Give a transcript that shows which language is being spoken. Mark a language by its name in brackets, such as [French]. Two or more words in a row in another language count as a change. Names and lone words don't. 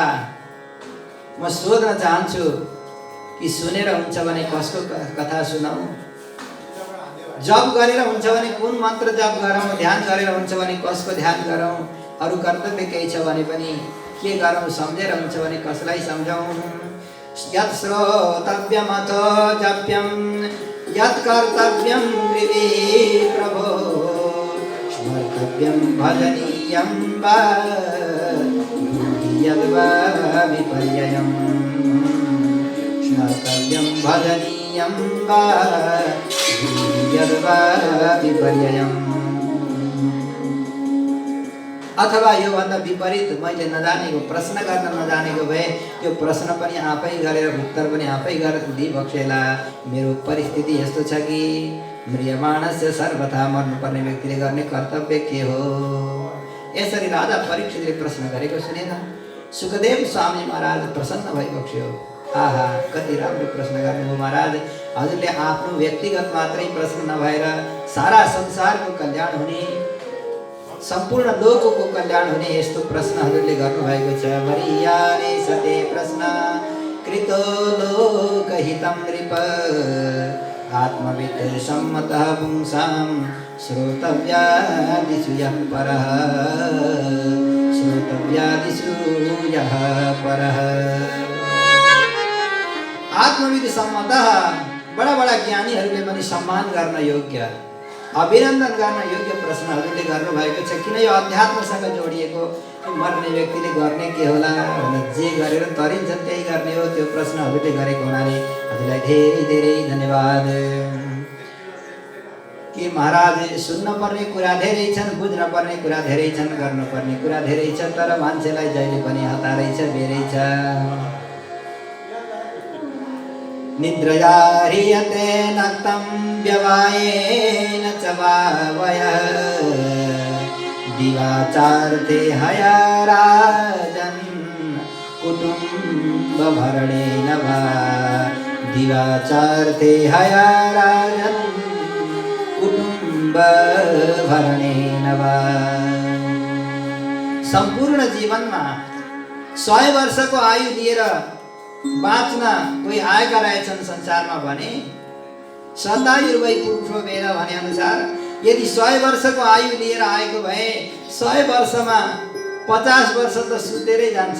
[Nepali] म सोध्न चाहन्छु कि सुनेर हुन्छ भने कसको कथा सुनाऊ, जप गरेर हुन्छ भने कुन मन्त्र जप गरौँ, ध्यान गरेर हुन्छ भने कसको ध्यान गरौँ, अरू कर्तव्य केही छ भने पनि के गरौँ, सम्झेर हुन्छ भने कसलाई सम्झाउँ? [Sanskrit] यत् श्रोतव्यम् अथो जप्यं यत् कर्तव्यं हृदि प्रभो स्मर्तव्यं भजनीयं वा यद्वा विपर्ययम् स्मर्तव्यं भजनीयं वा यद्वा विपर्ययम्। [Nepali] अथवा योभन्दा विपरीत मैले नजानेको प्रश्न गर्न नजानेको भए त्यो प्रश्न पनि आफै गरेर उत्तर पनि आफै गरेर दिइबक्सेला। मेरो परिस्थिति यस्तो छ कि म्रियमाणस्य सर्वथा मर्नुपर्ने व्यक्तिले गर्ने कर्तव्य के हो? यसरी राजा परीक्षितले प्रश्न गरेको सुनेन। सुखदेव स्वामी महाराज प्रसन्न भइबक्स्यो। आहा, कति राम्रो प्रश्न गर्नुभयो महाराज। हजुरले आफ्नो व्यक्तिगत मात्रै प्रश्न नभएर सारा संसारको कल्याण हुने, सम्पूर्ण लोकको कल्याण हुने यस्तो प्रश्न हजुरले गर्नुभएको छ। [Sanskrit] वरियाने सते प्रश्न कृतो लोकहितं नृप आत्मवित् सम्मतः पुंसां श्रोतव्यादिषु यः परः श्रोतव्यादिषु यः परः। आत्मवित् सम्मतः, [Nepali] बडा बडा ज्ञानीहरूले पनि सम्मान गर्न योग्य, अभिनन्दन गर्न योग्य प्रश्न हजुरले गर्नुभएको छ। किन यो अध्यात्मसँग जोडिएको, मर्ने व्यक्तिले गर्ने के होला भनेर जे गरेर तरिन्छ त्यही गर्ने हो, त्यो प्रश्न हजुरले गरेको हुनाले हजुरलाई धेरै धेरै धन्यवाद। कि महाराज सुन्न पर्ने कुरा धेरै छन्, बुझ्न पर्ने कुरा धेरै छन्, गर्नुपर्ने कुरा धेरै छ, तर मान्छेलाई जहिले पनि हतारै छ, बेरै छ। [Sanskrit] निद्रया ह्रियते नक्तं व्यवायेन च वावयः दिवाचार्थे हया राजन् कुटुम्बभरणेन वा दिवाचार्थे हया राजन् कुटुम्बभरणेन वा। [Nepali] सम्पूर्ण जीवनमा 100 वर्षको आयु लिएर बाँच्न कोही आएका रहेछन् संसारमा भने [Sanskrit] शतायुर्वै पुरुषो वेद [Nepali] भने अनुसार यदि 100 वर्षको आयु लिएर आएको भए 100 वर्षमा 50 वर्ष त सुतेरै जान्छ।